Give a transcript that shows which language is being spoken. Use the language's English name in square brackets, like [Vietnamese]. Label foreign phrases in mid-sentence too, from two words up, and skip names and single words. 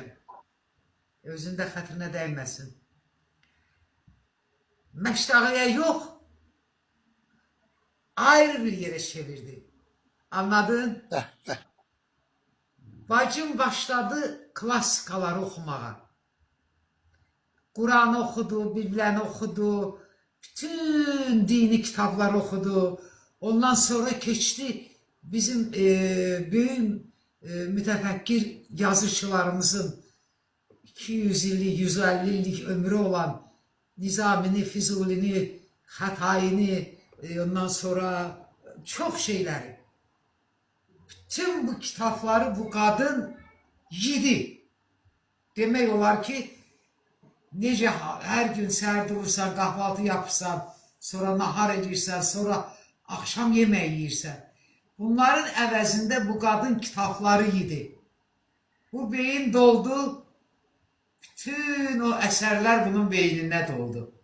[Azerbaijani] Özündə xətrinə dəyməsin. Məştağıya yox, ayrı bir yerə çevirdi. Anladın? Bacım başladı klassikaları oxumağa. [Turkish] Kur'an okudu, Biblen okudu, bütün dini kitaplar okudu. Ondan sonra geçti bizim büyük mütefekkir yazıcılarımızın 200 illik, 150 illik ömrü olan Nizamini, Fizulini, Hatayini, ondan sonra çok şeyleri. Bütün bu kitapları bu kadın yedi. [Azerbaijani] Demek olar ki, necə hər gün səhər durursan, [Turkish] kahvaltı yapırsan, [Azerbaijani] sonra nahar edirsən, sonra [Turkish] akşam yemeği yiyirsən. [Azerbaijani] Bunların əvəzində bu qadın kitabları yedi. Bu beyin doldu, bütün o əsərlər bunun beynində doldu.